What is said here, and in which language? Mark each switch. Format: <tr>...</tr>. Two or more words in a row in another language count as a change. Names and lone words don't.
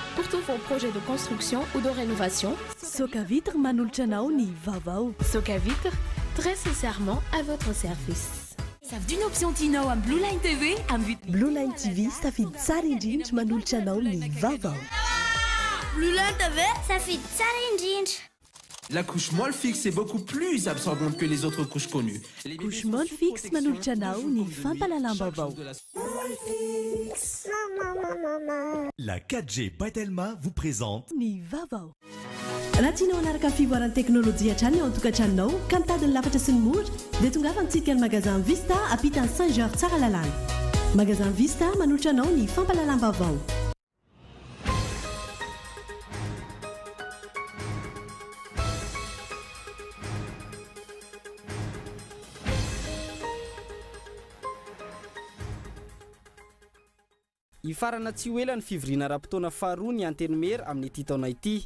<fr>tous vos projets de construction ou de rénovation.</fr> <mg>Soka Vitre manolotra anao ny vaovao.</mg> <fr>Soka Vitre, très sincèrement à votre service. Savy d'une option Tinao am Blue Line TV am</fr> <mg>Blue Line TV safidy tsara indrindra manolotra anao ny vaovao. Blue Line TV safidy tsara indrindra.</mg> <fr>La couche molle fixe est beaucoup plus absorbante que les autres couches connues.</fr> <mg>Couche molle fixe manolotra anao ny fampalalam-baovao.</mg> <fr>La 4G Batelma vous présente</fr> <mg>ny vaovao. Raha tianao hanaraka ny fivoaran'ny teknôlôjia hatrany ao an-tokantranonao ka mitady ny lafatra sy ny mora dia tonga antsika ny magasin Vista ampitany Saint-Georges tsara lalàna. Magasin Vista manolotra anao ny fampalalam-baovao. Ifarana tsy ho ela ny fivoriana ara-potoana faharoa ny antenimera amin'ny ity taona ity.</mg>